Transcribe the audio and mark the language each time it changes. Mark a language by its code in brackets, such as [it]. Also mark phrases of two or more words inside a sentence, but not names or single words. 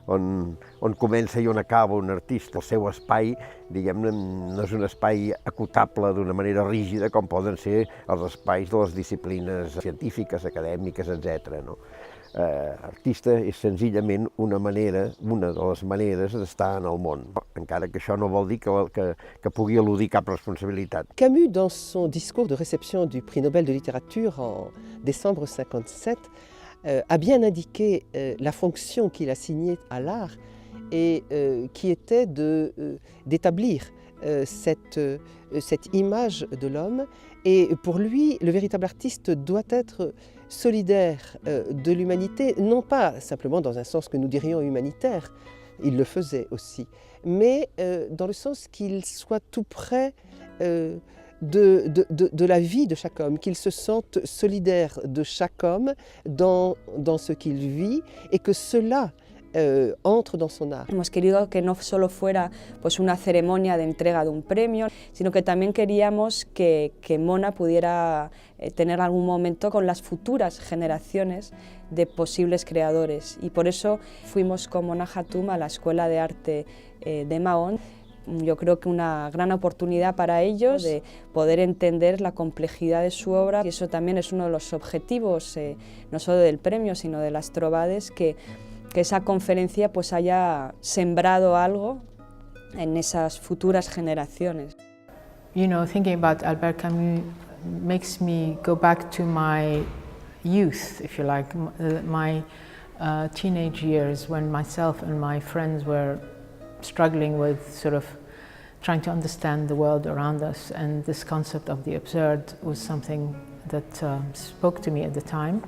[ca] on comença i on acaba un artista. El seu espai, diguem-ne, no és un espai acotable d'una manera rígida com poden ser els espais de les disciplines científiques, acadèmiques, etc. No? Artista és senzillament una de les maneres d'estar en el món, encara que això no vol dir que pugui eludir cap responsabilitat. [fr] Camus, dans son discours de réception du prix Nobel de littérature en décembre 1957, a bien indiqué la fonction qu'il assignait à l'art et qui était d'établir cette image de l'homme. Et pour lui, le véritable artiste doit être solidaire de l'humanité, non pas simplement dans un sens que nous dirions humanitaire, il le faisait aussi, mais dans le sens qu'il soit tout près de la vie de chaque homme, qu'il se sente solidaire de chaque homme dans ce qu'il vit et que cela entre dans son art. [es] Hemos querido que no solo fuera pues, una ceremonia de entrega de un premio, sino que también queríamos que Mona pudiera tener algún momento con las futuras generaciones de posibles creadores. Y por eso fuimos con Mona Hatoum a la Escuela de Arte de Mahón. Yo creo que una gran oportunidad para ellos de poder entender la complejidad de su obra, y eso también es uno de los objetivos, no solo del premio, sino de las Trobades, que esa conferencia pues haya sembrado algo en esas futuras generaciones. [en] You know, thinking about Albert Camus makes me go back to my youth, if you like, my teenage years when myself and my friends were struggling with sort of trying to understand the world around us, and this concept of the absurd was something that spoke to me at the time.